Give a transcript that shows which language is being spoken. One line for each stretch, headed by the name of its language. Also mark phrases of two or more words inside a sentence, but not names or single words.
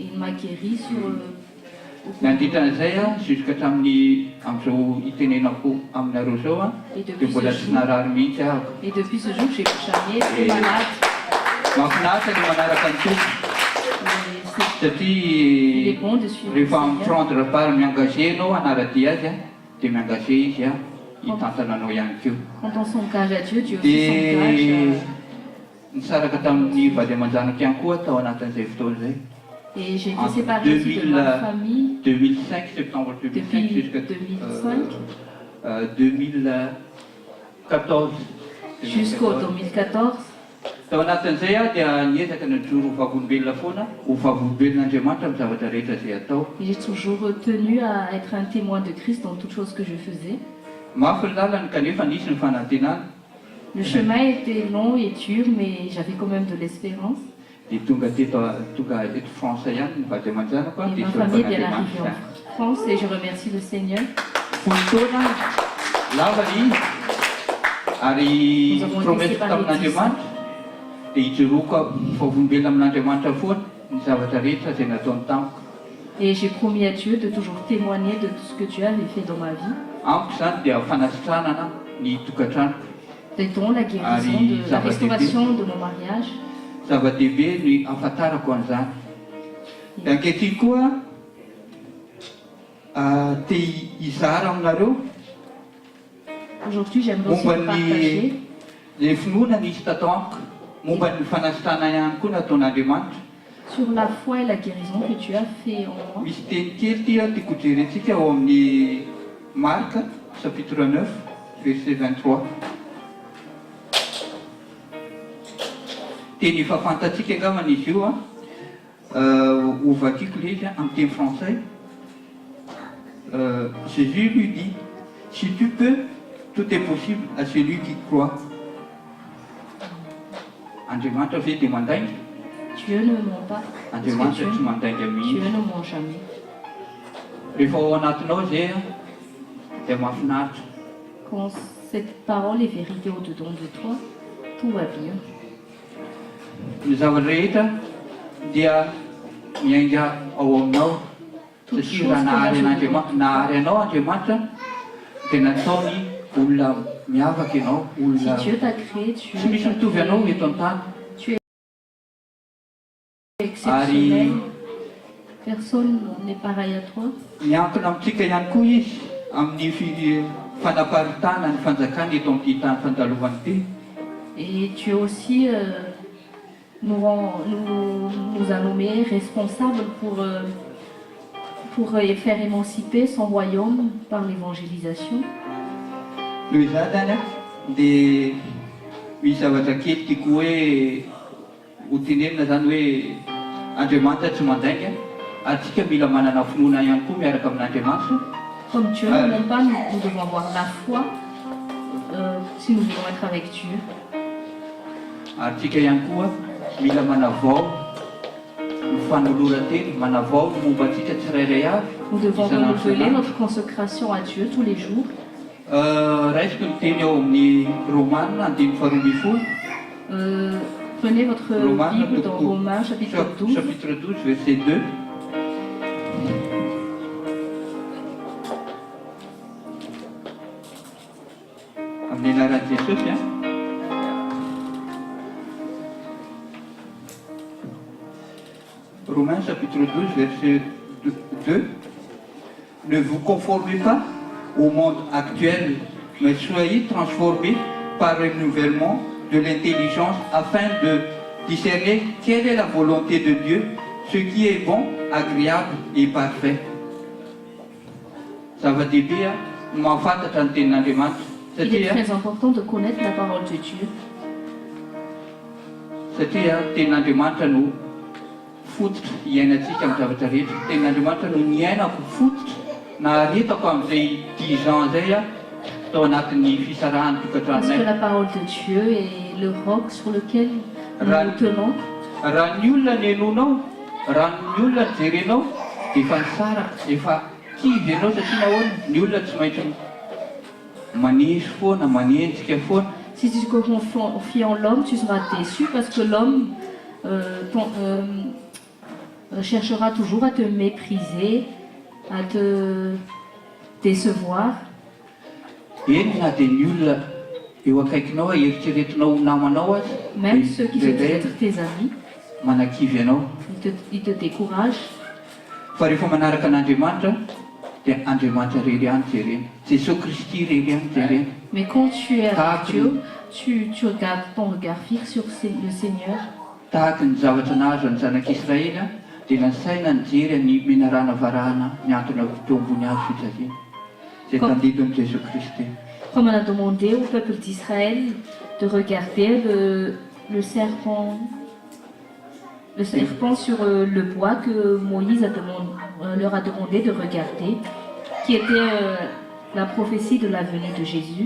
Malagasy: Nandritra an'izay jusqu'à hatramin'ny amin'izao itenenako aminareo zao dia mbola tsy narary mihitsy ahako. Mahafinaritra ny manaraka ny tompo satria rehefa miprendre part miengagé anao hanaradia azy dia miengagé izy hitantananao ihany keo.
French: Quand on s'engage à Dieu, Dieu aussi s'engage.
Malagasy: Nisaraka tamin'ny vady aman-janako ihany koa tao anatin'izay fotoana izay.
French: Et j'ai été séparée aussi de ma famille 2005, septembre 2005 jusqu'à 2014. Jusqu'au 2014.
Malagasy: Tao anatin'izay dia niezaka najoro ho vavolombelona foana, ho vavolombelon'Andriamanitra amin'ny zavatra rehetra izay atao.
French: J'ai toujours tenu à être un témoin de Christ dans toute chose que je faisais.
Malagasy: Mafy ny lalany kanefa nisy ny fanantenana.
French: Le chemin était long et dur, mais j'avais quand même de l'espérance.
Malagasy: Dia tonga eto France ihany ny vady aman-janako
French: Et ma famille est bien arrivée en France et je remercie le Seigneur.
Malagasy: Fotoana lava izy ary promesy tamin'Andriamanitra dia hijoroako vavolombelona amin'Andriamanitra foana ny zavatra rehetra izay nataony tamiko.
French: Et j'ai promis à Dieu de toujours témoigner de tout ce que Dieu avait fait dans ma vie.
Malagasy: Amiko zany dia fanasitranana ny tokantranoko.
French: Dont la guérison, de la restauration de mon mariage.
Malagasy: Zava-dehibe ny ahafantarako an'izany. Dia ankehitriny koa te hizara aminareo
French: aujourd'hui j'aimerais aussi partager
Malagasy: ilay finoana nisy tato amiko momba ny fanasitrana ihany koa nataon'Andriamanitra.
French: Sur la foi et la guérison que tu as fait en moi.
Malagasy: Misy teny kely ty tiako jerentsika ao amin'ny Marc
French: chapitre 9 verset 23.
Malagasy: Teny efa fantatsika angambany izy io ovakiko ilay izy amin'ny teny français.
French: Jésus lui dit, si tu peux, tout est possible à celui qui croit.
Malagasy: Andriamanitra ve dia mandainga?
French: Dieu ne ment pas.
Malagasy: Andriamanitra tsy mandainga mihitsy.
French: Dieu ne ment jamais.
Malagasy: Rehefa ao anatinao zay dia mahafinaritra.
French: Quand cette parole est vérité au-dedans de toi, tout va bien.
Malagasy: Ny zavatra rehetra dia miainga ao aminao. Satria raha nahary anao Andriamanitra dia nataony olona miavaka ianao, olona tsy misy mitovy anao eto an-tany.
French: Exceptionnel. Personne n'est pareil à toi.
Malagasy: Miankina amintsika ihany koa izy amin'ny fanaparitana ny fanjakana eto amin'ity tany fandalovany ity.
French: Et Dieu aussi nous a nommés responsables pour faire émanciper son royaume par l'évangélisation.
Malagasy: Noho izany dia misy zavatra kely tiako hoe ho tenenina zany hoe Andriamanitra tsy mandainga, atsika mila manana finoana ihany koa miaraka amin'Andriamanitra.
French: Comme Dieu ne ment pas, nous devons avoir la foi si nous voulons être avec Dieu.
Malagasy: Atsika ihany koa mila manavao ny fanoloran-teny, manavao ny momba antsika tsirairay avy.
French: Nous devons renouveler notre consécration à Dieu tous les jours.
Malagasy: Raisiko ny teny ao amin'ny Romaina 10:12.
French: Prenez votre Bible dans Romains chapitre 12. Chapitre 12, verset 2.
Malagasy: Amin'ny anaran'i Jesosy.
French: Romains chapitre 12, verset 2. Ne vous conformez pas au monde actuel, mais soyez transformés par le renouvellement de l'intelligence afin de discerner quelle est la volonté de Dieu, ce qui est bon, agréable et parfait.
Malagasy: Zava-dehibe mahafantatra ny tenin'Andriamanitra.
French: Il est très important de connaître la parole de Dieu.
Malagasy: Satria tenin'Andriamanitra no fototra iainantsika amin'ny zavatra rehetra. Tenin'Andriamanitra no niainako fototra naharetako amin'izay 10 ans zay tao anatin'ny fisarahany tokantranonay.
French: Parce que la parole de Dieu est le roc sur lequel nous nous tenons.
Malagasy: Raha ny olona ny henonao, raha ny olona ny jerenao, dia efa nisaraka, efa kivy ianao satria nahoana ny olona tsy maintsy manesy foana, manenjika foana.
French: Si tu te confies en l'homme, tu seras déçu parce que l'homme cherchera toujours à te mépriser, à te décevoir.
Malagasy: Eny na dia ny olona eo akaikinao eritreretinao namanao azy,
French: même ceux qui se disent être tes amis,
Malagasy: manakivy ianao.
French: ils te découragent.
Malagasy: Fa rehefa manaraka an'Andriamanitra dia Andriamanitra irery ihany jerena. Jesosy Kristy irery ihany jerena.
French: Mais quand tu es avec Dieu, tu regardes ton regard fixe sur le Seigneur.
Malagasy: Tahaka ny zavatra nahazo ny zanak'Israely dia nasaina nijery ny menarana varahana miantona teo ambony hazo fijaliana izay tandidon'i Jesosy Kristy.
French: Comme on a demandé au peuple d'Israël de regarder le serpent sur le bois que Moïse leur a demandé de regarder, qui était la prophétie de la venue de Jésus.